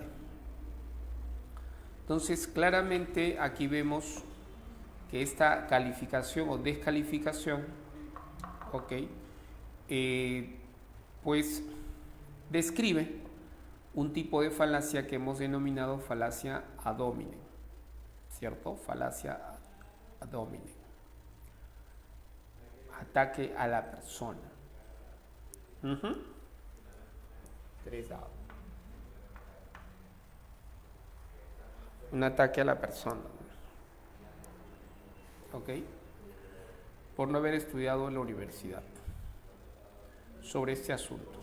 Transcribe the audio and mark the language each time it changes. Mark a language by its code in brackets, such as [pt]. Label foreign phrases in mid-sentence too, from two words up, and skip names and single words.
[es] Entonces, claramente aquí vemos que esta calificación o descalificación, ¿ok? Pues describe un tipo de falacia que hemos denominado falacia [la] ad hominem, [es] ¿cierto? [la] Falacia ad hominem. [es] Ataque a la persona. 3 dados. Un ataque a la persona. ¿Ok? Por no haber estudiado en la universidad sobre este asunto.